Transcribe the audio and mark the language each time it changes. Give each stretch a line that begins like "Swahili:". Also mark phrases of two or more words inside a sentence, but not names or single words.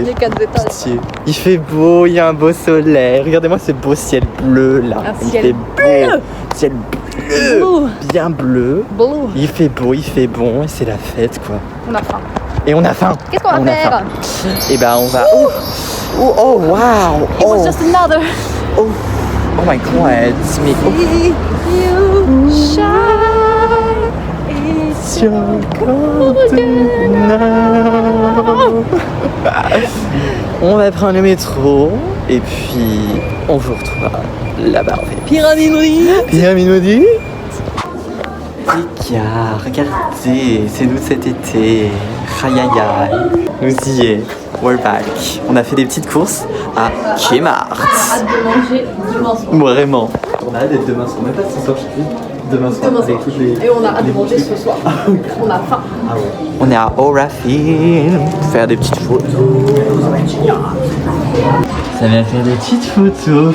French: Les 4 étages. Pitié. Il fait beau, il y a un beau soleil. Regardez-moi ce beau ciel bleu là. Un ciel bleu. Ciel bleu. Bien bleu. Blue. Il fait beau, il fait bon et c'est la fête, quoi. On a faim. Et on a faim. Qu'est-ce qu'on va faire? Et ben on va.
English: Oh wow. It was just another. Oh my god. Mais You shine. It's your golden hour.
French: On va prendre le métro et puis on vous retrouvera là-bas en fait. Pyramide. Les gars, regardez, c'est nous cet été. Aïe aïe aïe. Nous y est.
English: We're back.
French: On a fait des petites courses à Kmart. Hâte de manger demain soir. Vraiment. On a hâte d'être demain soir. Même pas ce soir, je sais. Demain soir. Avec toutes les... Et on a hâte de manger ce soir. On a faim. Ah ouais. On est à Aura Film pour faire des petites photos. Ça va faire des petites photos.